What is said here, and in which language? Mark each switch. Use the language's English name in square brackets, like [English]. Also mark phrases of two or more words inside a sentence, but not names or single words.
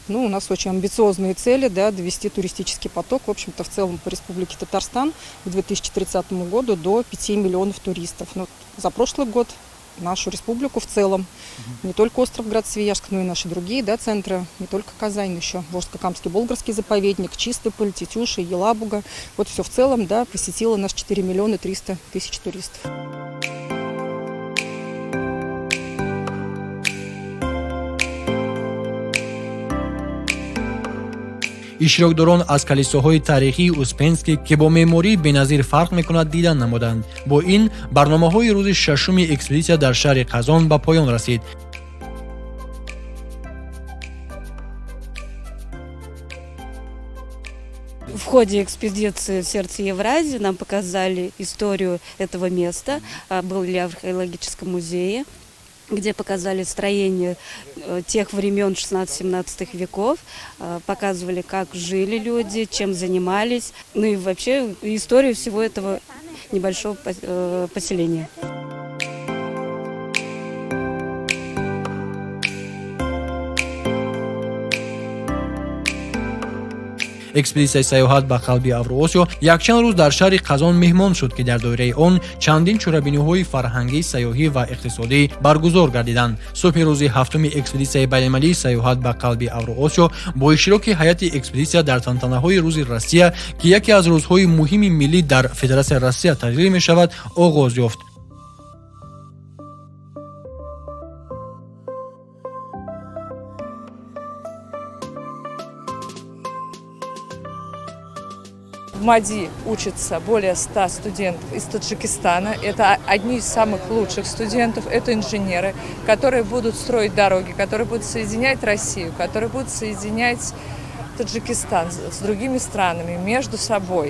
[Russian] У нас очень амбициозные цели, довести туристический поток, в общем-то, в целом по Республике Татарстан к 2030 году до 5 миллионов туристов. За прошлый год нашу республику в целом, не только остров Град-Свияжск, но и наши другие центры, не только Казань, но еще Волжско-Камский Болградский заповедник, Чистополь, Тетюши, Елабуга. Все в целом посетило нас 4 300 000 туристов. [Tajik] иштирокдорон аз калисоҳои таърихии Успенский, ки бо меъмории беназир фарқ мекунад, дидан намуданд. Бо ин барномаҳои рӯзи шашуми экспедитсия дар шаҳри Қазон ба поён расид. [Russian] В ходе экспедиции в сердце Евразии нам показали историю этого места, были в археологическом музее, где показали строение тех времен 16-17 веков, показывали, как жили люди, чем занимались, и вообще историю всего этого небольшого поселения. [Tajik] экспедитсияи саёҳат ба қалби Авроосиё якчанд рӯз дар шаҳри Қазон меҳмон шуд, ки дар доираи он чандин чорабиниҳои фарҳангӣ, саёҳӣ ва иқтисодӣ баргузор гардиданд. Субҳи рӯзи ҳафтуми экспедитсияи байналмилалии саёҳат ба қалби Авроосиё бо иштироки ҳайати экспедитсия дар тантанаҳои рӯзи Россия, ки яке аз рӯзҳои муҳими миллӣ дар Федератсияи Россия ташкил мешавад, оғоз ёфт. [Russian] В МАДИ учатся более 100 студентов из Таджикистана. Это одни из самых лучших студентов. Это инженеры, которые будут строить дороги, которые будут соединять Россию, которые будут соединять Таджикистан с другими странами между собой.